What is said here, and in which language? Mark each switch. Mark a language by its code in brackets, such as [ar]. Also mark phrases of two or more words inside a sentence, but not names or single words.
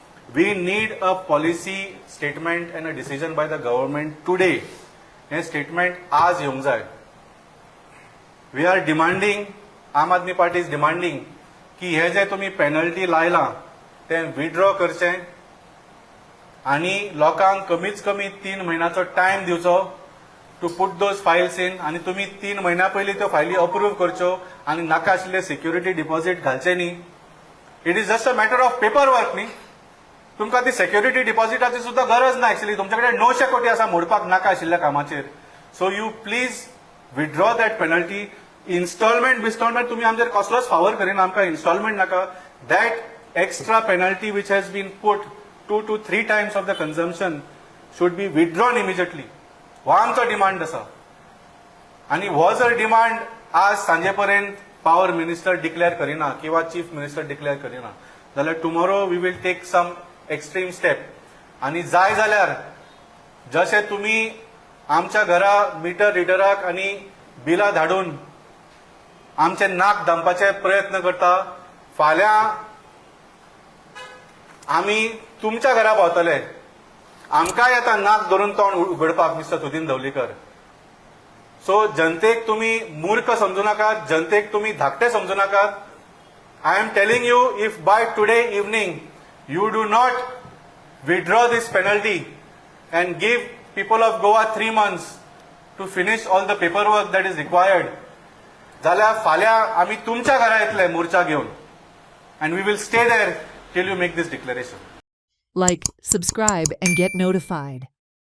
[en] We need a policy statement and a decision by the government today. [kok] हे statement आज येवंक जाय. [en] We are demanding, [kok] आम आदमी पार्टी [en] is demanding [kok] की हे जे तुम्ही पेनल्टी लायला ते विथड्रॉ करचे आणि लोकांक कमीच कमी 3 महिन्याचो टाइम दिवचो [en] to put those files in [kok] आणि तुम्ही 3 महिन्या पयलीं त्यो फायली अप्रूव्ह करच्यो आणि नाका आशिल्ले [en] security deposit [kok] घालचे न्ही. [en] it is just a matter of paper work [kok] न्ही. तुमकां ती सिक्युरिटी डिपॉझिटाची सुद्धा गरज ना एक्चुअली. तुमच्याकडे 900 कोटी आसा मोडपाक नाका आशिल्ल्या कामाचेर. [en] so you please withdraw that penalty. [kok] इन्स्टॉलमेंट तुम्ही आमचेर कसलोच फावर करिना. आमकां इन्स्टॉलमेंट नाका. [en] that extra penalty which has been put 2 to 3 times of the consumption should be withdrawn immediately. [kok] हो आमचो डिमांड आसा. आणि हो जर डिमांड आज सांजे पर्यंत [en] power minister [kok] डिक्लेअर करिना किंवा [en] chief minister [kok] डिक्लेअर करिना जाल्यार [en] tomorrow we will take some extreme step. [kok] आणि जाय जाल्यार जशे तुम्ही आमच्या घरा मिटर रिडराक आणि बिलां धाडून आमचे नाक दामपाचे प्रयत्न करता, फाल्यां आमी तुमच्या घरा पावतले. आमकांय येता नाक धरून तोंड उगडपाक मिस्टर सुदीन धवलीकर. सो जनतेक तुम्ही मूर्ख समजू नाकात, जनतेक तुम्ही धाकटे समजू नाकात. [en] I am telling you, if by today evening you do not withdraw this penalty and give people of Goa 3 months to finish all the paperwork that is required, [kok] जाल्यार फाल्यां आमी तुमच्या घरा येतले मोर्चा घेवन [en] and we will stay there till you make this declaration. Like, subscribe, and get notified.